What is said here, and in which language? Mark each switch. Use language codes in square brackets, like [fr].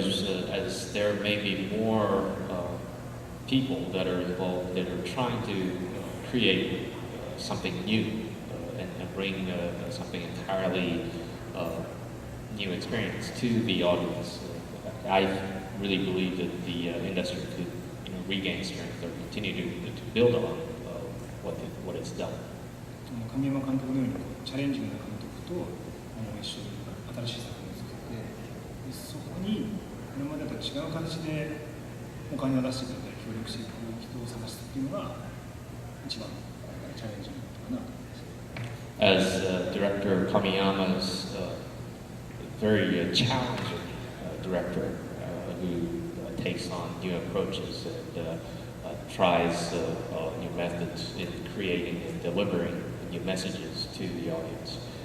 [en] So as there may be more people that are involved that are trying to create something new and bring something entirely new experience to the audience. I really believe that the industry could regain strength or continue to build on what it's done. [ja] 神山監督のようにチャレンジングな監督と一緒に新しい作品を作って、そこに今までと違う形でお金を出してくれたり協力していく人を探すっていうのが一番チャレンジングだったかなと思います。 [en] As director Kamiyama is very challenging director who takes on new approaches and tries new methods in creating and delivering new messages to the audience.